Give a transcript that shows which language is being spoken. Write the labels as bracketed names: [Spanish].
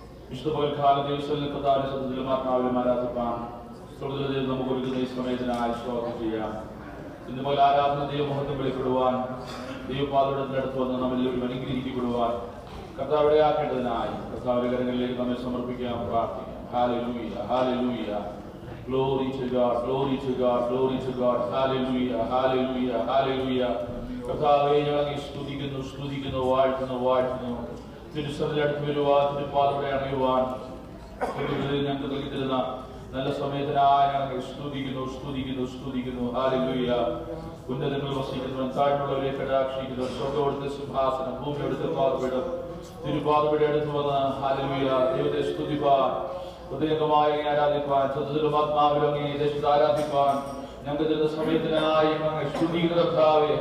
[Malayalam] വിശുദ്ധ പകൽക്കാല ദിവസങ്ങളിൽ കർത്താവിന്റെ സത്യത്തിലും ആത്മാവിലും ആരാധിപ്പാൻ സ്വർഗ്ഗത്തിൽ നമുക്ക് ഒരുക്കുന്ന ഈ സമയത്തിനായി സ്തോത്രം ചെയ്യാം. ഇന്നുപോലെ ആരാധന ദൈവമഹത്വം വെളിപ്പെടുവാൻ ദൈവപാദയുടെ അടുത്ത് വന്ന് നമ്മളെല്ലാവരും അനുഗ്രഹിക്കപ്പെടുവാൻ കർത്താവിടെ ആക്കേണ്ടതിനായി കർത്താവിന്റെ കരങ്ങളിലേക്ക് നമ്മെ സമർപ്പിക്കാം, പ്രാർത്ഥിക്കാം. Hallelujah hallelujah. [English] Glory to God, glory to God, glory to God. Hallelujah, hallelujah, hallelujah. [Malayalam] കർത്താവേ, ഞങ്ങളെ സ്തുതിക്കുന്നു, സ്തുതിക്കുന്നു, വാഴ്ത്തുന്നു, വാഴ്ത്തുന്നു. തിരുസന്നിധിയിലേക്ക് വരുവാൻ, തിരുപാദങ്ങളെ അറിയുവാൻ ഞങ്ങൾക്ക് നൽകി തരുന്ന നല്ല സമയത്തിനായി ഞങ്ങൾ സ്തുതിക്കുന്നു, സ്തുതിക്കുന്നു, സ്തുതിക്കുന്നു. ഹല്ലേലൂയ. ഉന്നതങ്ങൾ വസിക്കുന്നവൻ, താഴ്മയുള്ളവരെ കടാക്ഷിക്കുന്നു. സ്വർഗ്ഗത്തിന്റെ സിംഹാസനം, ഭൂമിയുടെ പാദപീഠം, തിരുപാദപീഠം എടുത്തു വന്ന് ഹല്ലേലൂയ ദൈവത്തെ സ്തുതിപ്പാൻ, ഹൃദയംഗമായി ആരാധിപ്പാൻ, സത്യത്തിലും ആത്മാവിലും അങ്ങേ ദേശത്ത് ആരാധിപ്പാൻ ഞങ്ങൾക്ക് തരുന്ന സമയത്തിനായി സ്തുതിക്കുന്ന കർത്താവേ.